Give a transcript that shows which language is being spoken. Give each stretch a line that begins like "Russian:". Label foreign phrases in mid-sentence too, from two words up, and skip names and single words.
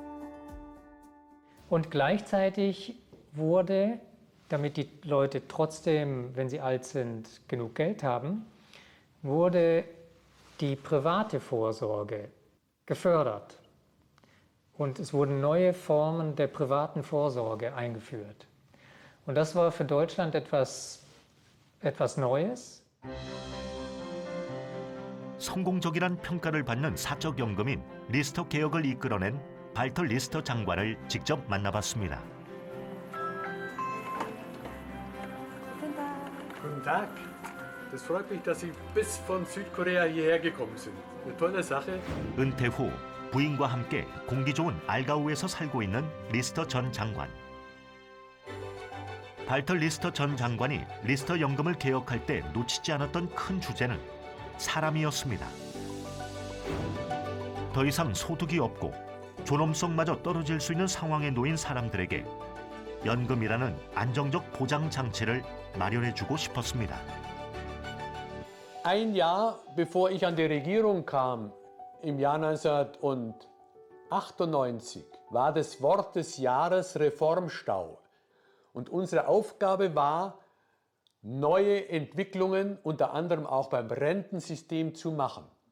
German: Und gleichzeitig wurde, damit die Leute trotzdem, wenn sie alt sind, genug Geld haben, wurde die private Vorsorge gefördert. Und es wurden neue Formen der privaten Vorsorge eingeführt. Und das war für Deutschland etwas Neues.
Korean: 성공적이란 평가를 받는 사적연금인 리스터 개혁을 이끌어낸 발터 리스터 장관을 직접 만나봤습니다.
German: Guten Tag. Das freut mich, dass Sie bis von Südkorea hierher gekommen sind. Eine tolle Sache.
Korean: 은퇴 후 부인과 함께 공기 좋은 알가우에서 살고 있는 리스터 전 장관. 발터 리스터 전 장관이 리스터 연금을 개혁할 때 놓치지 않았던 큰 주제는 사람이었습니다. 더 이상 소득이 없고 존엄성마저 떨어질 수 있는 상황에 놓인 사람들에게 연금이라는 안정적 보장 장치를 마련해주고 싶었습니다.
German: Ein Jahr bevor ich an die Regierung kam, im Jahr 1998, war das Wort des Jahres Reformstau. Und unsere Aufgabe war, neue Entwicklungen, unter anderem auch beim Rentensystem, zu machen.